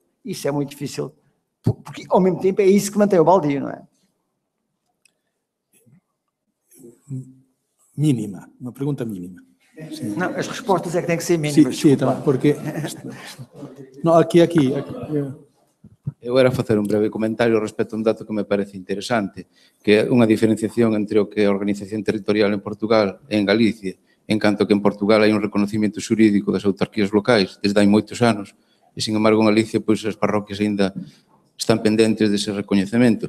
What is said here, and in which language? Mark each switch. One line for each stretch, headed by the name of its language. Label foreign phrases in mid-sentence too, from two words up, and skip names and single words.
Portuguese: Isso é muito difícil, porque ao mesmo tempo é isso que mantém o baldio, não é? Mínima, uma pergunta mínima. Sim. Não, as respostas é que têm que ser mínimas. Sim, então, porque... Não, aqui.
Galician: Eu era facer un breve comentario respecto a un dato que me parece interesante, que é unha diferenciación entre o que é a organización territorial en Portugal e en Galicia, en canto que en Portugal hai un reconocimiento xurídico das autarquías locais desde hai moitos anos, e, sin embargo, en Galicia, pois, as parroquias ainda están pendentes dese recoñecemento.